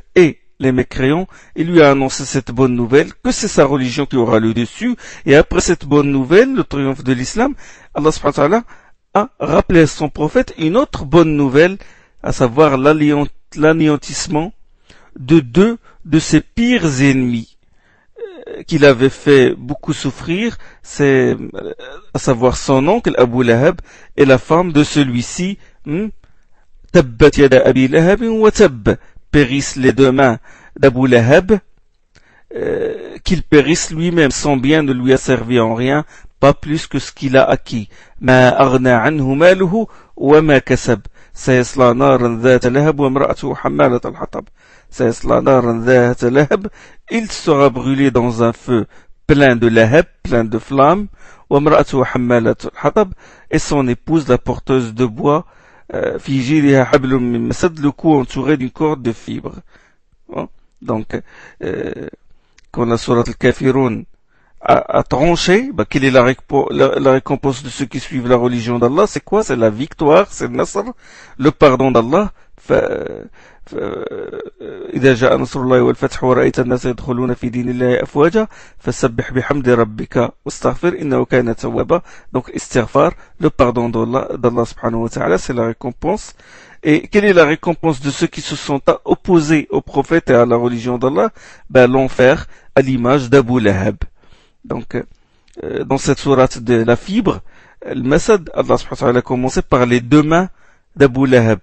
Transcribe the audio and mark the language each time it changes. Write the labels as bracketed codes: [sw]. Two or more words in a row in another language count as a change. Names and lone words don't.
[fr] et les mécréants, il lui a annoncé cette bonne nouvelle, que c'est sa religion qui aura le dessus, et après cette bonne nouvelle, le triomphe de l'islam, Allah [ar] سبحانه وتعالى [fr] a rappelé à son prophète une autre bonne nouvelle à savoir l'anéantissement de deux de ses pires ennemis qu'il avait fait beaucoup souffrir, c'est à savoir son oncle Abu Lahab et la femme de celui-ci. [ar] تبت يدا أبي لهب وتب, [fr] périssent les deux mains d'Abu Lahab, qu'il périsse lui-même, son bien ne lui a servi en rien, pas plus que ce qu'il a acquis. [ar] ما أغنى عنه ماله وما كسب، سيصلى نارا ذات لهب وامرأته حمالة الحطب. سيصلى نارا ذات لهب, [fr] il sera brûlé dans un feu plein de lahab, plein de flammes, [ar] وامرأته حمالة الحطب, [fr] et son épouse la porteuse de bois, [ar] في جيدها حبل من مسد, [fr] le cou entouré d'une corde de fibres. Bon. Donc, quand la sourate al-Kafirun a tranché, quelle est la récompense de ceux qui suivent la religion d'Allah? C'est quoi? C'est la victoire, c'est le nasr, le pardon d'Allah. [ar] إذا جاء نصر الله والفتح ورأيت الناس يدخلون في دين الله أفواجا فسبح بحمد ربك واستغفر إنه كان توابا. [fr] Donc istighfar, le pardon d'Allah [ar] سبحانه وتعالى, [fr] c'est la récompense. Et quelle est la récompense de ceux qui se sont opposés au prophète et à la religion d'Allah? L'enfer, à l'image d'Abu Lahab. Donc, dans cette sourate de la fibre, le Masad, Allah [ar] سبحانه وتعالى [fr] a commencé par les deux mains d'Abu Lahab.